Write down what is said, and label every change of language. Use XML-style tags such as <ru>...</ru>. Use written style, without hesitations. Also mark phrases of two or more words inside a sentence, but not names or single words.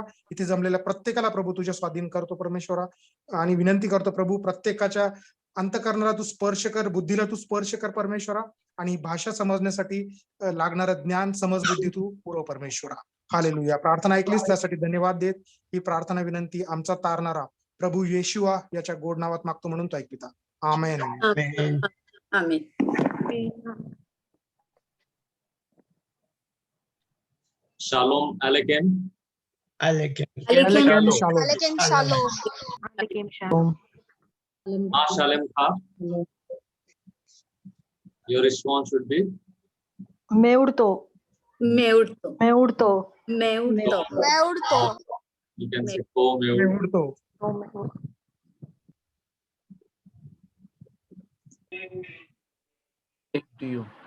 <mr>इथे जमलेल्या प्रत्येकाला प्रभू तुझ्या स्वाधीन करतो परमेश्वरा, आणि विनंती करतो प्रभू प्रत्येकाच्या अंतःकरणाला तू स्पर्श कर, बुद्धीला तू स्पर्श कर परमेश्वरा, आणि भाषा समजण्यासाठी लागणारं ज्ञान समज बुद्धी तू पुरव परमेश्वरा. हालेलुया. प्रार्थना ऐकलीस त्यासाठी धन्यवाद देत ही प्रार्थना विनंती आमचा तारणारा प्रभू येशुआ याच्या गोड नावात मागतो म्हणून तो ऐकता. आमेन. आमेन.</mr> <he>שלום עליכם. עליכם שלום. שלום לך.</he> <en>Your response should be मैं उड़तो. You can say ko me उडतो. To you.</en>